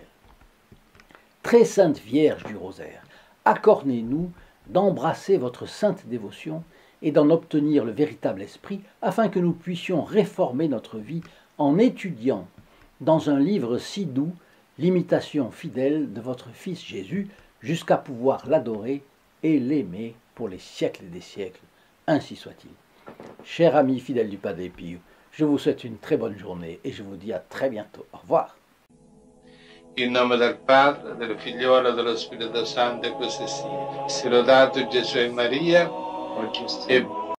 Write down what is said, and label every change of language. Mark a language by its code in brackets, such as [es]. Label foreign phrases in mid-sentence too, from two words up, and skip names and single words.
[fr] Très sainte Vierge du Rosaire, accordez-nous d'embrasser votre sainte dévotion et d'en obtenir le véritable esprit, afin que nous puissions réformer notre vie en étudiant dans un livre si doux l'imitation fidèle de votre Fils Jésus, jusqu'à pouvoir l'adorer et l'aimer pour les siècles des siècles. Ainsi soit-il. Chers amis fidèles du Padre Pio, je vous souhaite une très bonne journée et je vous dis à très bientôt. Au revoir. [it] In nome del Padre, del Figliolo e dello Spirito Santo, e così sia. Sia lodato Gesù e Maria, e